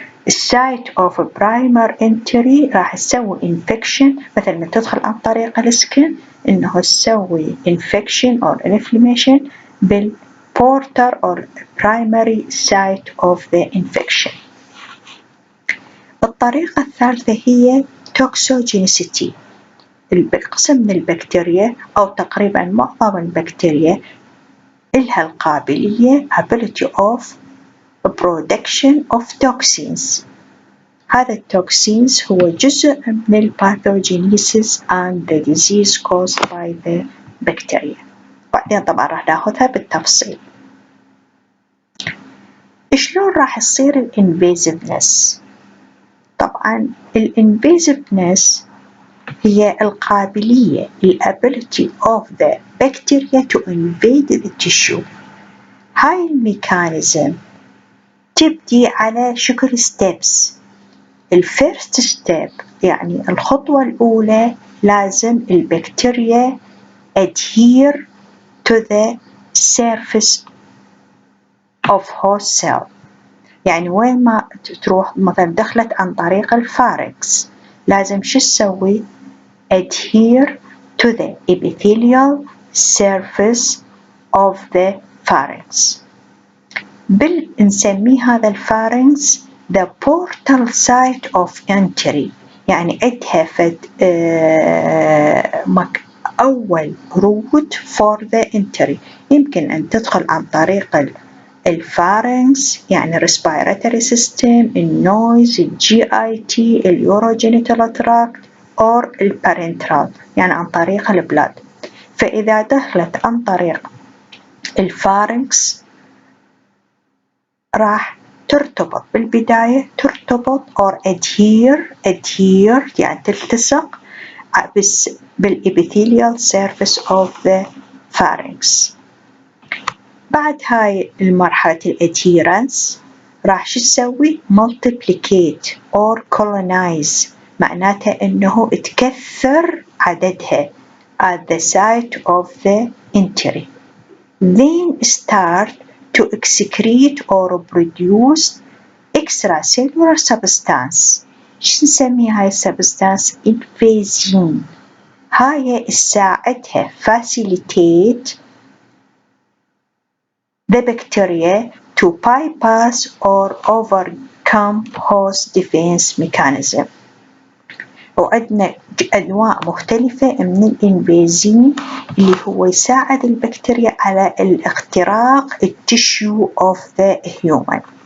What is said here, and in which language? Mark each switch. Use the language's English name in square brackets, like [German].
[English] site of a primary entry [Arabic] راح تسوي [English] infection [Arabic] مثل ما تدخل عن طريق السكن إنه تسوي [English] infection or inflammation بالportal or primary site of the infection. [Arabic] الطريقة الثالثة هي Toxogenicity. قسم من البكتيريا أو تقريبا معظم البكتيريا إلها القابلية [English] ability of production of toxins. [Arabic] هذا التوكسينز هو جزء من [English] pathogenesis and the disease caused by the bacteria. [Arabic] بعدين طبعا راح ناخذها بالتفصيل. شلون راح تصير الانفيزفنس؟ طبعا الانفيزفنس هي القابلية [English] ability of the bacteria to invade the tissue. [Arabic] هاي الميكانيزم تبدي على شكل steps. الفيرست ستيب يعني الخطوة الأولى لازم البكتيريا [English] adhere to the surface of host cell [Arabic] يعني وين ما تروح مثلا دخلت عن طريق الفارنكس لازم شو تسوي [English] adhere to the epithelial surface of the pharynx. [Arabic] نسميه هذا الفارنكس [English] the portal site of entry [Arabic] يعني عندها أول [English] route for the entry. [Arabic] يمكن أن تدخل عن طريق الفارنكس يعني respiratory system النويز GIT اليوروجينيتال تراكت or البارنترال يعني عن طريق البلاد. فإذا دخلت عن طريق الفارنكس راح ترتبط بالبداية ترتبط or adhere يعني تلتصق بالepithelial surface of the pharynx. بعد هاي المرحلة الادهيرنس راح شو تسوي [English] multiplicate or colonize [Arabic] معناتها إنه تكثر عددها [English] at the site of the entry. Then start to excrete or produce extracellular substance. [Arabic] شو نسميها هاي substance؟ الفازين. هاي تساعدها [English] facilitate the bacteria to bypass or overcome host defense mechanism. [Arabic] وعندنا أنواع مختلفة من الإنفازين اللي هو يساعد البكتيريا على الاختراق التشيو [English] of the human.